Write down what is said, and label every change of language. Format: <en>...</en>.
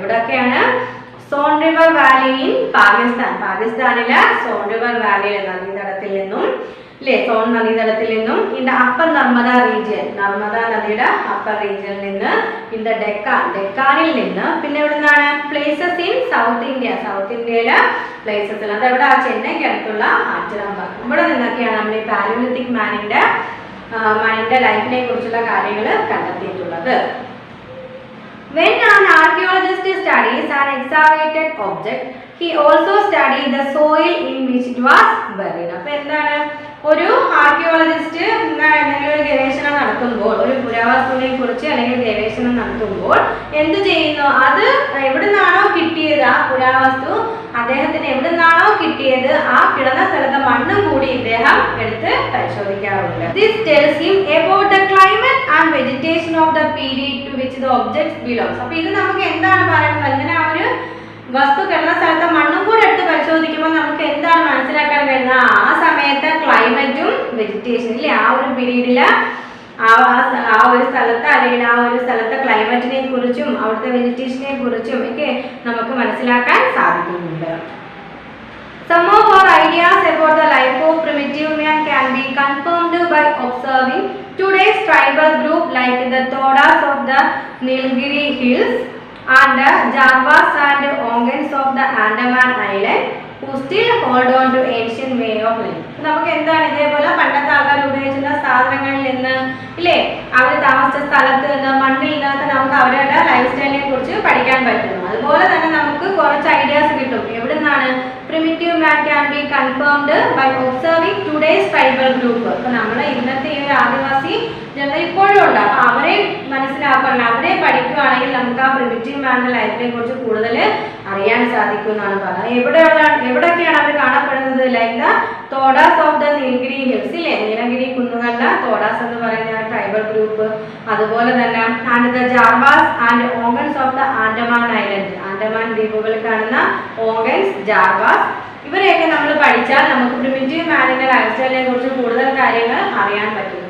<ml>എവിടെയൊക്കെയാണ്, zone river Valley in പാകിസ്ഥാനിലെ zone river വാലിയിലെ നദീതടത്തിൽ നിന്നും, ഇല്ലേ സോൺ നദീതടത്തിൽ നിന്നും,</ml> <en>in the upper Narmada region,</en> <ml>Narmada നദിയുടെ അപ്പർ റീജിയനിൽ നിന്ന്, ഇൻ ദ ഡെക്കാനിൽ നിന്ന്, പിന്നെ എവിടെ നിന്നാണ്, പ്ലേസസ് ഇൻ സൗത്ത് ഇന്ത്യയിലെ പ്ലേസസിൽ, അതെവിടെ, ചെന്നൈക്ക് അടുത്തുള്ള ആറ്റിറമ്പാക്കം, ഇവിടെ നിന്നൊക്കെയാണ് നമ്മൾ ഈ പാലിയോലിത്തിക് മാനിന്റെ ലൈഫിനെ കുറിച്ചുള്ള കാര്യങ്ങൾ കണ്ടെത്തിയിട്ടുള്ളത്.</ml> <en>When an archaeologist studies an excavated object, he also studies the soil in which it was buried.</en> <ml>അപ്പോൾ എന്താണ്, ഒരു ആർക്കിയോളജിസ്റ്റ് എന്തെങ്കിലും ഒരു ഗവേഷണം നടത്തുമ്പോൾ, ഒരു പുരാവസ്തുവിനെ കുറിച്ച് അല്ലെങ്കിൽ ഗവേഷണം നടത്തുമ്പോൾ എന്ത് ചെയ്യുന്നു, അത് എവിടെ നിന്നാണോ കിട്ടിയത് ആ പുരാവസ്തു, അദ്ദേഹത്തിന് എവിടെ നിന്നാണോ കിട്ടിയത് ആ കിടന്ന സ്ഥലത്തെ മണ്ണും കൂടി ഇദ്ദേഹം എടുത്ത് പരിശോധിക്കാറുണ്ട്.</ml> <en>This tells him about the climate and vegetation of the period to which the objects belongs.</en> <ml>അപ്പോൾ ഇത് നമുക്ക് എന്താണ് പറയുന്നത്, ഇങ്ങനെ ആ ഒരു വസ്തു കിടന്ന സ്ഥലത്തെ മണ്ണും കൂടെ എടുത്ത് പരിശോധിക്കുമ്പോൾ നമുക്ക് എന്താണ് മനസ്സിലാക്കാൻ കഴിയുന്നത്, ആ സമയത്തെ ക്ലൈമറ്റും വെജിറ്റേഷൻ ഇല്ലേ, ആ ഒരു പീരീഡില് ആ ഒരു സ്ഥലത്ത് അല്ലെങ്കിൽ ആ ഒരു സ്ഥലത്തെ ക്ലൈമറ്റിനെ കുറിച്ചും അവിടുത്തെ വെജിറ്റേഷനെ കുറിച്ചും ഒക്കെ നമുക്ക് മനസ്സിലാക്കാൻ സാധിക്കുന്നുണ്ട്.</ml> <en>Some of our ideas about the life of primitive man can be confirmed by observing today's tribal group like the Todas of the Nilgiri Hills and the Javas and Ongans of the Andaman Island who still hold on to ancient way of life.</en> <ml>നമുക്ക് എന്താണ് ഇതേപോലെ പണ്ടത്തെ ആൾക്കാർ ഉപയോഗിച്ചിരുന്ന സാധനങ്ങളിൽ നിന്ന് ഇല്ലേ, അവർ താമസിച്ച സ്ഥലത്ത് നിന്ന് മണ്ണിൽ നിന്നൊക്കെ നമുക്ക് അവരുടെ ലൈഫ് സ്റ്റൈലിനെ കുറിച്ച് പഠിക്കാൻ പറ്റുന്നു. അതുപോലെ തന്നെ നമുക്ക് കുറച്ച് ഐഡിയാസ് കിട്ടും. എവിടെ നിന്നാണ്,</ml> <en>primitive man can be confirmed by observing today's tribal group.</en> <ml>അപ്പോൾ നമ്മൾ ഇന്നത്തെ ഈ ഒരു ആദിവാസി ജനത ഇപ്പോഴും ഉണ്ട്, അപ്പോൾ അവരെ മനസ്സിലാക്കണം, അവരെ പഠിക്കുകയാണെങ്കിൽ നമുക്ക് ആ പ്രിമിറ്റീവ് മാൻ്റെ ലൈഫിനെ കുറിച്ച് കൂടുതൽ അറിയാൻ സാധിക്കും എന്നാണ് പറയുന്നത്. എവിടെയൊക്കെയാണ് അവർ കാണപ്പെടുന്നത്, കാണുന്നത്?</ml> <en>like the Todas of the Nilgiri hills</en> <ml>ഇല്ലേ, നീലഗിരി കുന്നുകളിലെ തോഡാസ് എന്ന് പറയുന്ന ട്രൈബൽ ഗ്രൂപ്പ്, അതുപോലെ തന്നെ</ml> <en>and the Jarawas and Onges of the Andaman island,</en> <ml>Andaman ദ്വീപുകളിൽ കാണുന്ന ഓഗൻസ്, ജാർവാസ്, ഇവരെയൊക്കെ നമ്മൾ പഠിച്ചാൽ നമുക്ക് പ്രിമിറ്റീവ് മാനിന്റെ ലൈഫ് സ്റ്റൈലിനെ കുറിച്ച് കൂടുതൽ കാര്യങ്ങൾ അറിയാൻ പറ്റും.</ml>